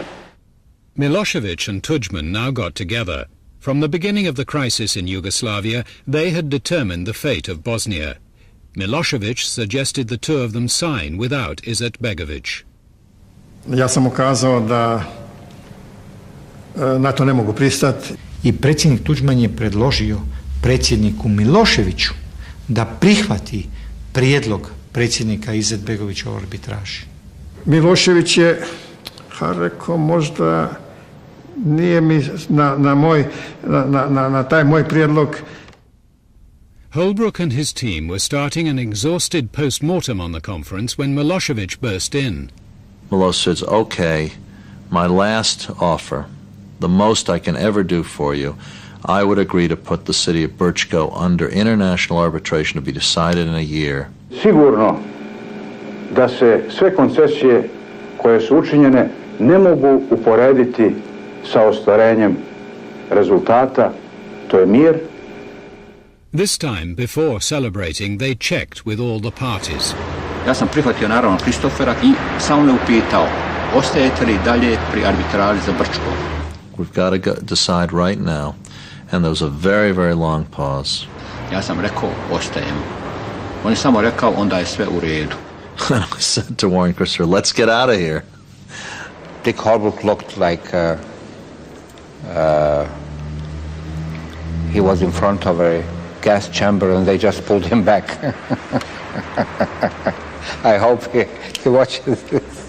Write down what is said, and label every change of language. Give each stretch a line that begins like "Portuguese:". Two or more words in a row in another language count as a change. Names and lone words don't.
English: Milosevic and Tudjman now got together. From the beginning of the crisis in Yugoslavia, they had determined the fate of Bosnia. Milosevic suggested the two of them sign without Izetbegovic.
Bosnian: Ja sam ukazao da na to ne mogu pristati. I predsjednik Tudjman je predložio predsjedniku Miloševiću da prihvati prijedlog predsjednika Izetbegovića o arbitraži. Milošević je rekao, možda nije mi na taj moj prijedlog.
English: Holbrooke and his team were starting an exhausted post-mortem on the conference when Milosevic burst in. Milosevic says, okay, my last offer, the most I can ever do for you, I would agree to put the city of Brčko under international arbitration to be decided in a year.
Bosnian: Sigurno da se sve koncesije koje su učinjene ne mogu uporediti sa ostvarenjem rezultata, to je mir.
English: This time, before celebrating, they checked with all the parties.
Bosnian: Ja sam prihvatio naravno Kristofera i samo me upitao, ostajete li dalje pri arbitraži za Brčko?
English: We've got to decide right now. And there was a very, very long pause.
Bosnian: Ja sam rekao, ostajem. On je samo rekao, onda je sve u redu.
English: And I said to Warren Christopher, let's get out of here. Dick Holbrooke looked like he was in front of a gas chamber and they just pulled him back. I hope he watches this.